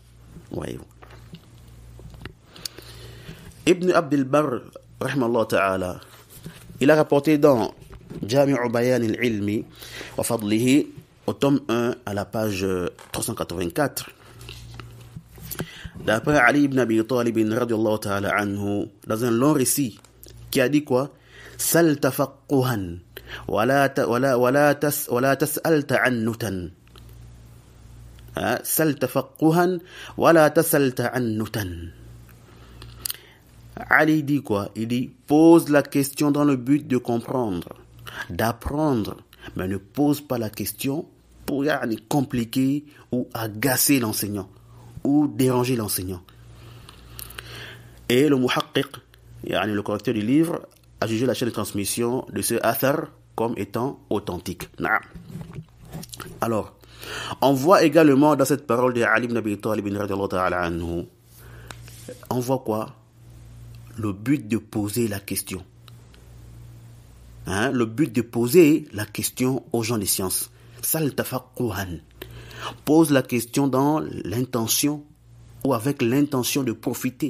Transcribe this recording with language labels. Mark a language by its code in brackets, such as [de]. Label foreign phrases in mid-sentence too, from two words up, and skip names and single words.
[fr] Voyez-vous. Ibn Abdel Barr, [ar] رحمه الله تعالى, [fr] il a rapporté dans Jami'u Bayan al-Ilmi wa Fadlihi, au tome 1, à la page 384, d'après Ali ibn Abi Talib [ar] رضي الله تعالى عنه, [fr] dans un long récit, qui a dit quoi? [ar] سل تفقها ولا تسأل تعنتا. سل تفقها ولا تسأل تعنتا. [fr] Ali dit quoi? Il dit, pose la question dans le but de comprendre, d'apprendre, mais ne pose pas la question pour compliquer ou agacer l'enseignant ou déranger l'enseignant. Et le muhaqqiq, le correcteur du livre, a jugé la chaîne de transmission de ce athar comme étant authentique. Alors, on voit également dans cette parole de Ali ibn Abi Talib [ar] رضي الله تعالى عنه, [fr] on voit quoi? Le but de poser la question. Le but de poser la question aux gens des sciences. [ar] سل تفقها. [fr] Pose la question dans l'intention ou avec l'intention de profiter.